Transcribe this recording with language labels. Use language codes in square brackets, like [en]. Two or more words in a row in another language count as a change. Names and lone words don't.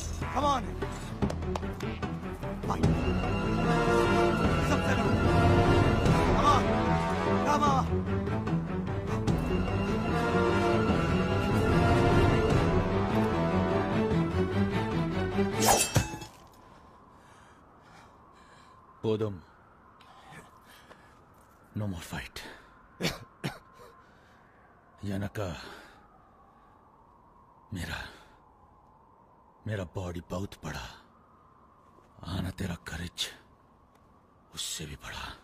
[en] Come on. Fight. [hi] सबसे लड़ो. [en] Come on. Come on. Bodum. No more fight. Yanaka. [hi] मेरा बॉडी बहुत बड़ा. आना तेरा करेज उससे भी बड़ा.